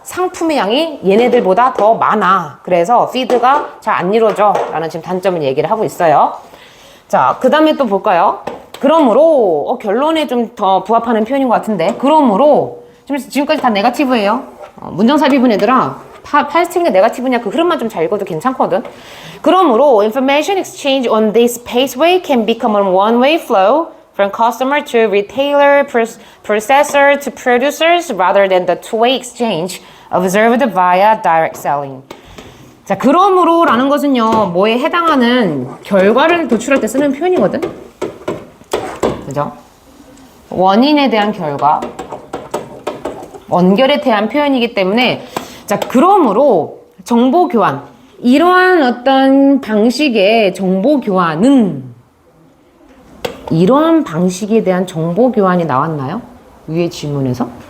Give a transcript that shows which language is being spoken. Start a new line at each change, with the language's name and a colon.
Korean: 상품의 양이 얘네들보다 더 많아. 그래서 피드가 잘 안 이루어져 라는 지금 단점을 얘기를 하고 있어요. 자, 그 다음에 또 볼까요? 그러므로 결론에 좀 더 부합하는 표현인 것 같은데, 그러므로 지금까지 다 네거티브예요. 문장삽입은 얘들아 파지티브냐 네거티브냐 그 흐름만 좀 잘 읽어도 괜찮거든. 그러므로
English: information exchange on this paceway can become a one-way flow from customer to retailer, processor to producers rather than the two-way exchange observed via direct selling.
Korean: 자, 그러므로 라는 것은요, 뭐에 해당하는 결과를 도출할 때 쓰는 표현이거든. 그죠? 원인에 대한 결과, 원결에 대한 표현이기 때문에, 자, 그러므로 정보 교환, 이러한 어떤 방식의 정보 교환은 이러한 방식에 대한 정보 교환이 나왔나요? 위의 질문에서?